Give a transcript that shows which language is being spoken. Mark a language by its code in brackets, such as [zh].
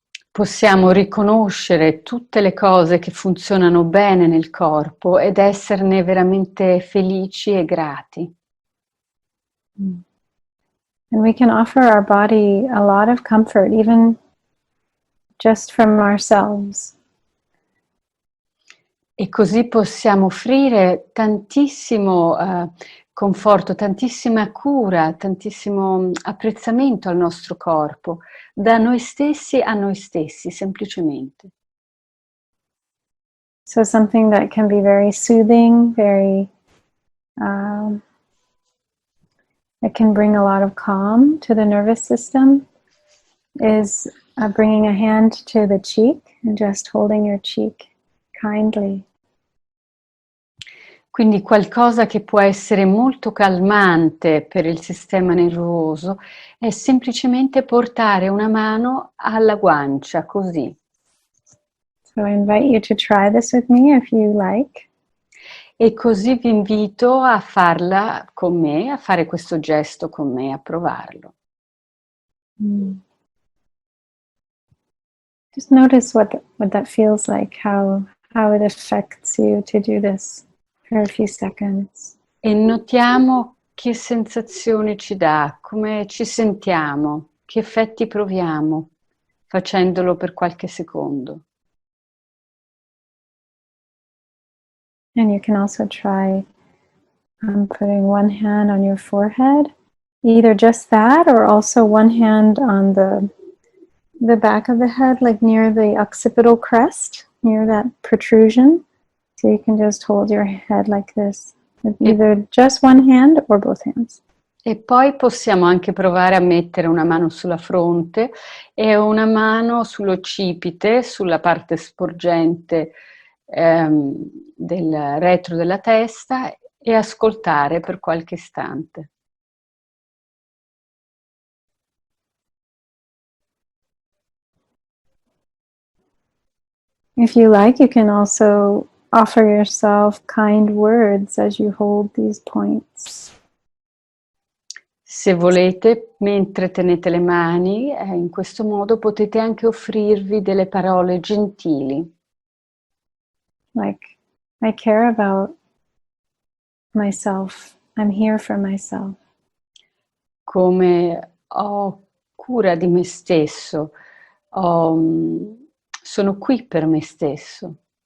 [it] Possiamo riconoscere tutte le cose che funzionano bene nel corpo ed esserne veramente felici e grati. [en] And we can offer our body a lot of comfort, even just from ourselves. [it] E così possiamo offrire tantissimo conforto, tantissima cura, tantissimo apprezzamento al nostro corpo, da noi stessi a noi stessi, semplicemente. [en] So something that can be very soothing, very that can bring a lot of calm to the nervous system is bringing a hand to the cheek and just holding your cheek kindly. [it] Quindi qualcosa che può essere molto calmante per il sistema nervoso è semplicemente portare una mano alla guancia, così. [en] So I invite you to try this with me if you like. [it] E così vi invito a farla con me, a fare questo gesto con me, a provarlo. [en] Just notice what that feels like, how it affects you to do this for a few seconds. [it] E notiamo che sensazioni ci dà, come ci sentiamo, che effetti proviamo facendolo per qualche secondo. [en] And you can also try putting one hand on your forehead, either just that or also one hand on the back of the head, like near the occipital crest, near that protrusion. So you can just hold your head like this, with either just one hand or both hands. [it] E poi possiamo anche provare a mettere una mano sulla fronte e una mano sull'occipite, sulla parte sporgente del retro della testa e ascoltare per qualche istante. [en] If you like, you can also offer yourself kind words as you hold these points. [it] Se volete, mentre tenete le mani, in questo modo potete anche offrirvi delle parole gentili. [en] Like, I care about myself. I'm here for myself. [it] Come ho cura di me stesso, sono qui per me stesso.